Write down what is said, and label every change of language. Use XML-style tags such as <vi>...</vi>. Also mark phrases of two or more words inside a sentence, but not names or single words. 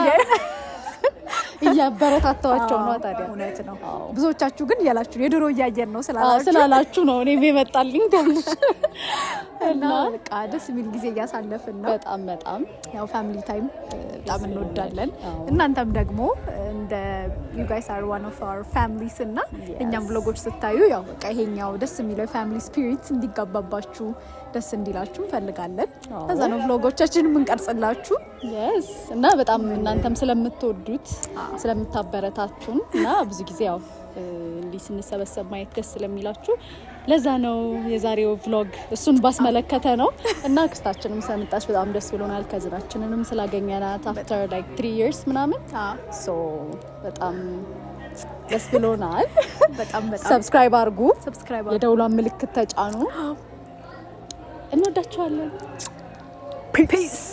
<am>እያበረታታዋቸው ነው። ታዲያ እውነት ነው። ብዙዎቻችሁ ግን እያላችሁ የድሮ እያየን ነው ስላላችሁ ነው እኔም የመጣልኝ ትንሽ እና በቃ ደስ የሚል ጊዜ እያሳለፍን ነው። በጣም ያው</am> <en>family time</en> <am>በጣም እንወዳለን። እናንተም ደግሞ እንደ</am> <en>you guys are one of our families</en> <am>እና እኛም ብሎጎች ስታዩ ያው በቃ ይሄኛው ደስ የሚለው</am> <en>family spirit</en> <am>እንዲጋባባችሁ ደስ እንዲላችሁ እንፈልጋለን። ከዛ ነው ብሎጎቻችን የምንቀርጽላችሁ። yes እና በጣም እናንተም ስለምትወዱት ስለምታበረታቱን እና ብዙ ጊዜ ያው እንዲህ ስንሰበሰብ ማየት ደስ ስለሚላችሁ ለዛ ነው የዛሬው ቭሎግ እሱን ባስመለከተ ነው። እና ክስታችንም ስለመጣች በጣም ደስ ብሎናል። ከዝናችንንም ስላገኘናት</am> <en>after like 3 years</en> <am>ምናምን so በጣም ደስ ብሎናል። በጣም ሰብስክራይብ አድርጉ፣ የደውሏን ምልክት ተጫኑ። እንወዳችኋለን። ፒስ</am>